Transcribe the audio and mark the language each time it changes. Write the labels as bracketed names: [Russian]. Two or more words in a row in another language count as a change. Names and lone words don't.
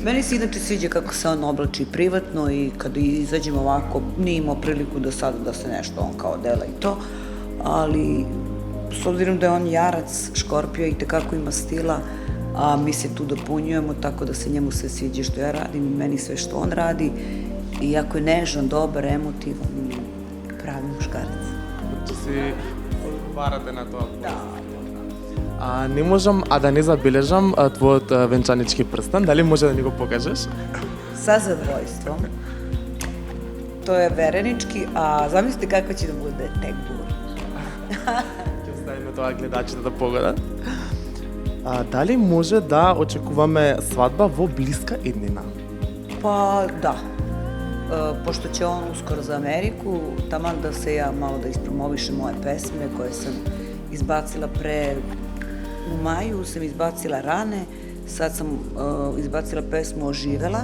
[Serbian] Meni se inače sviđa kako se on oblači privatno i kada izađemo ovako, nije imao priliku do sada da se nešto on kao dela i to, ali s obzirom da je on jarac, Škorpio i tekako ima stila, a mi se tu dopunjujemo, tako da se njemu sve sviđa što ja radim i meni sve što on radi. I jako je nežan, dobar, emotivan i pravi muškarac. [Macedonian] Че си одговарате на тоа? [Serbian] Da. [Macedonian] Не можам да не забележам твојот венчанички прстен. Дали може да ни го покажеш? [Serbian] Sa zadovoljstvom. To je verenički, a zamislite kakva će da bude tek bura. [Macedonian] Ќе оставиме тоа гледачите да погодат. Дали може да очекуваме свадба во блиска иднина? [Serbian] Pa da. Pošto će on uskoro za Ameriku, taman da se ja malo da ispromovišem moje pesme koje sam izbacila u maju sam izbacila Rane, sad sam izbacila pesmu Oživela.